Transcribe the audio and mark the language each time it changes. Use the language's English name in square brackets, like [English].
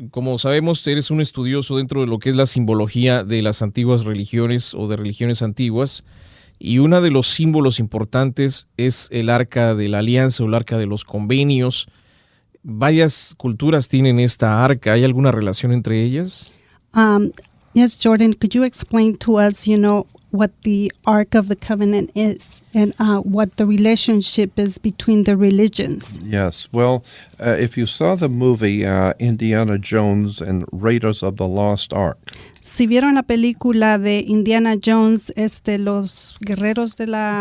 [Spanish] Como sabemos, eres un estudioso dentro de lo que es la simbología de las antiguas religiones o de religiones antiguas. Y uno de los símbolos importantes es el Arca de la Alianza o el Arca de los Convenios. Varias culturas tienen esta arca. ¿Hay alguna relación entre ellas? [English] Yes, Jordan, could you explain to us, what the Ark of the Covenant is and what the relationship is between the religions? Yes. Well, if you saw the movie Indiana Jones and Raiders of the Lost Ark. [Spanish] Si vieron la película de Indiana Jones, los guerreros de la...